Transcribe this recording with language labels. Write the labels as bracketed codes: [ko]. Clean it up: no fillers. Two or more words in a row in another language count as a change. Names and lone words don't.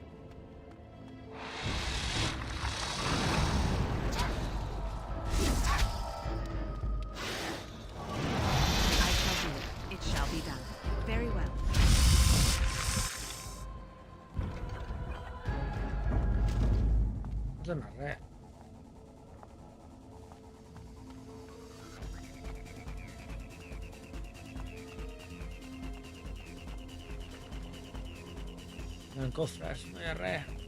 [en] I shall do it. It shall be done. Very well. [ca] No dona res. No hi ha cofres, no hi ha res.